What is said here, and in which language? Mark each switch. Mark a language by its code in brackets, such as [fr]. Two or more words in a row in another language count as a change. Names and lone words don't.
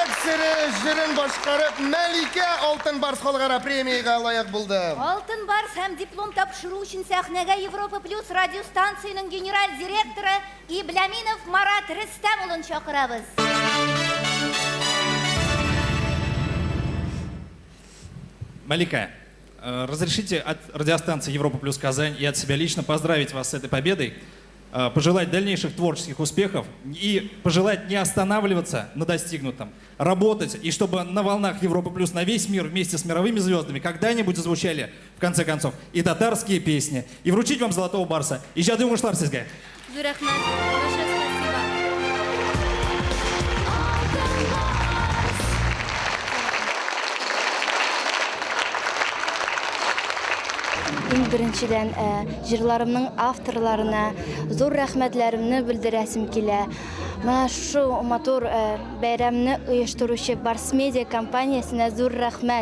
[tt] жырын башкарып, Мәлике Алтын Барс халыкара премияга лайык булды. Алтын Барс һәм диплом тапшыру өчен сәхнәгә Европа Плюс радиостанцияның генераль директоры Ибляминов Марат Рөстәм улын чакырабыз. [ru] Малика, разрешите от радиостанции Европа Плюс Казань и от себя лично поздравить вас с этой победой, пожелать дальнейших творческих успехов и пожелать не останавливаться на достигнутом, работать, и чтобы на волнах Европа Плюс на весь мир вместе с мировыми звездами когда-нибудь зазвучали, в конце концов, и татарские песни, и вручить вам Золотого Барса. [tt] И жады уңышлар сезгә. Зур рәхмәт. [ru] Большое спасибо. [tt] Иң беренчедән җырларымның авторларына зур рәхмәтләремне белдерәсем килә. Менә шу матур бәйрәмне оештыручы Барс Медиа компаниясенә зур рәхмәт.